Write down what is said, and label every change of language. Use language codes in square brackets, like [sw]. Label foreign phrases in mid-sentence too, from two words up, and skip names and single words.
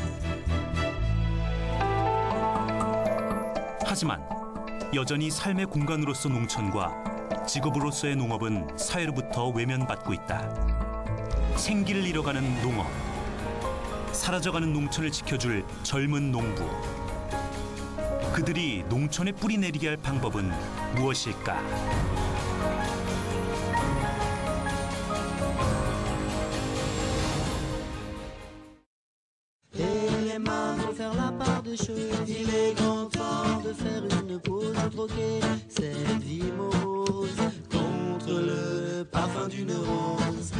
[ko] 하지만 여전히 삶의 공간으로서 농촌과 직업으로서의 농업은 사회로부터 외면받고 있다. 생기를 잃어가는 농업, 사라져가는 농촌을 지켜줄 젊은 농부. 그들이 농촌에 뿌리 내리게 할 방법은 무엇일까? [fr] Les mains vont faire la part des choses. Il est grand temps de faire une pause, de troquer cette vie morose contre le parfum d'une rose.